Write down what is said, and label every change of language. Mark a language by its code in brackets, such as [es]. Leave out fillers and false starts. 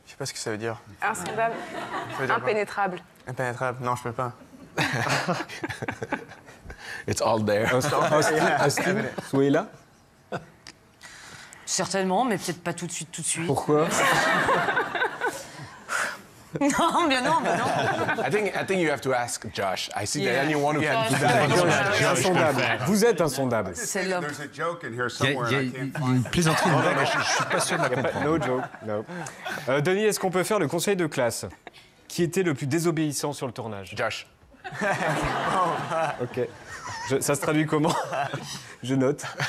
[fr] Je sais pas ce que ça veut dire. Insondable. Impénétrable. Impénétrable. Non, je peux pas. [en] It's all there. [fr] Austin, soyez là. Certainement, mais peut-être pas tout de suite. Pourquoi? Non, mais non. [en] I think you have to ask Josh. I see that anyone who can do that. [fr] Insondable. Vous êtes insondable. C'est l'homme. [en] There's a joke in here [fr] il y [en] somewhere. [fr] a une plaisanterie, une blague, je ne suis pas sûr de la comprendre. [en] No joke. No. [fr] Denis, est-ce qu'on peut faire le conseil de classe? Qui était le plus désobéissant sur le tournage? Josh. Ok. Ça se traduit comment? Je note.